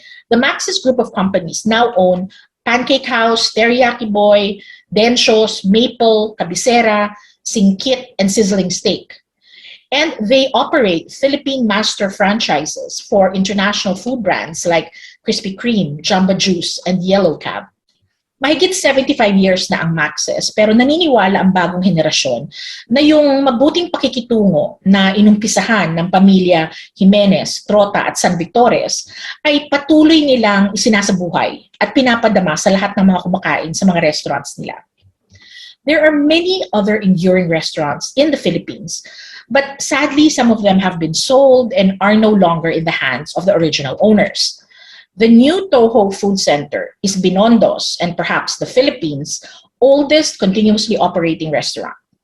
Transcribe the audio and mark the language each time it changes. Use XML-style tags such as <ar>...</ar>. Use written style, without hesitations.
<en>The Max's group of companies now own Pancake House, Teriyaki Boy, Denshos, Maple, Cabicera, Singkit, and Sizzling Steak. And they operate Philippine master franchises for international food brands like Krispy Kreme, Jamba Juice, and Yellow Cab.</en> <tl>Mahigit 75 years na ang Max's, pero naniniwala ang bagong henerasyon na yung mabuting pakikitungo na inumpisahan ng pamilya Jimenez, Trota at San Victores ay patuloy nilang isinasabuhay at pinapadama sa lahat ng mga kumakain sa mga restaurants nila.</tl> <en>There are many other enduring restaurants in the Philippines, but sadly some of them have been sold and are no longer in the hands of the original owners. The new Toho Food Center is Binondo's and perhaps the Philippines' oldest continuously operating restaurant.</en>